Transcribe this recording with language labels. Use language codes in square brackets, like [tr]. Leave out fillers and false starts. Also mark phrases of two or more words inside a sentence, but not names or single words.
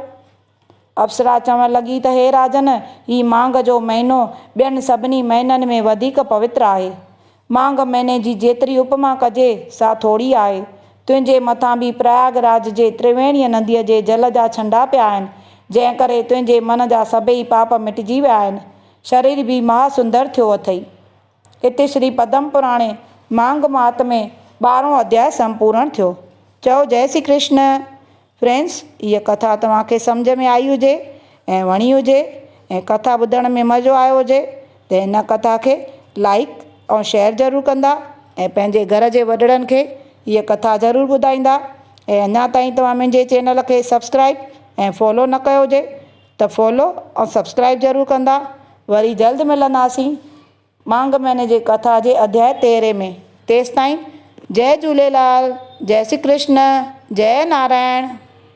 [sd] अप्सरा चवणु लॻी त हे राजन, ही मांग जो महीनो ॿियनि सभिनी महीननि में वधीक पवित्र आहे। मांग महीने जी जेतिरी उपमा कजे सा थोरी आहे। तुंहिंजे मथां बि प्रयागराज जे त्रिवेणीअ नदीअ जे जल जा छंडा पिया आहिनि, जंहिं करे तुंहिंजे मन जा सभई पाप मिटिजी विया आहिनि। शरीर बि महासुंदर थियो अथई। हिते श्री पद्म पुराणे मांग महात्म्य 12हों अध्याय संपूर्ण थियो। चओ जय श्री कृष्ण। फ्रेंड्स, हीअ कथा तव्हांखे सम्झ में आई हुजे ऐं वणी हुजे ऐं कथा ॿुधण में मज़ो आयो हुजे त हिन कथा खे लाइक ऐं शेयर ज़रूरु कंदा ऐं पंहिंजे घर जे वॾड़नि खे हीअ कथा ज़रूरु ॿुधाईंदा। ऐं अञा ताईं तव्हां मुंहिंजे चैनल खे सब्सक्राइब ऐं फॉलो न कयो हुजे त फॉलो ऐं सब्सक्राइब ज़रूरु कंदा। वरी जल्द मिलंदासीं मांग महीने जे कथा जे अध्याय 13 में। तेसिताईं जय झूलेलाल, जय श्री कृष्ण, जय नारायण।